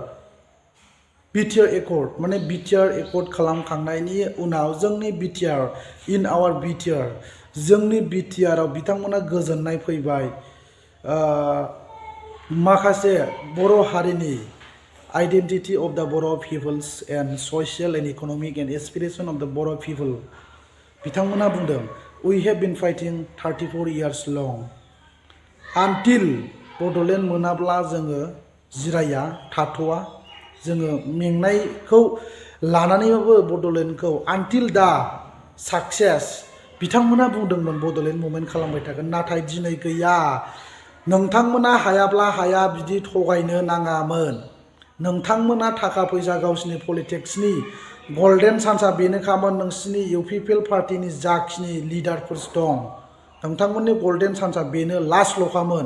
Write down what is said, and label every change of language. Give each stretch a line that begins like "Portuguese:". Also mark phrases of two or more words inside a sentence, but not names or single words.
Bodo: बिटिआर एकर्ड माने बिटिआर एकर्ड खालामखांनायनि उनाव जोंनि बिटिआर इन आवार बिटिआर जोंनि बिटिआराव बिथांमोना गोजोननाय फैबाय माखासे बर' हारिनि
English: identity of the Bodo peoples and social and economic and aspiration of the
Bodo: बर' पिपल बिथांमोना बुंदों
English: we have been fighting 34 years long until Bodoland
Bodo: मोनाब्ला जोङो जिराया थाथ'आ जोङो मेंनायखौ लानानैबाबो बड'लेण्डखौ
English: until the success
Bodo: बिथांमोना बुंदोंमोन बड'लेण्ड मुभमेन्ट खालामबाय थागोन नाथाय दिनै गैया नोंथांमोना हायाब्ला हाया बिदि थगायनो नाङामोन नोंथांमोना थाखा फैसा गावसिनि पलिटिक्सनि
English: golden chance
Bodo: बेनोखामोन नोंसिनि इउपिपिएल पार्टिनि जाखिनि लिडारफोर दं नोंथांमोननि
English: golden chance
Bodo: बेनो लास्टल'खामोन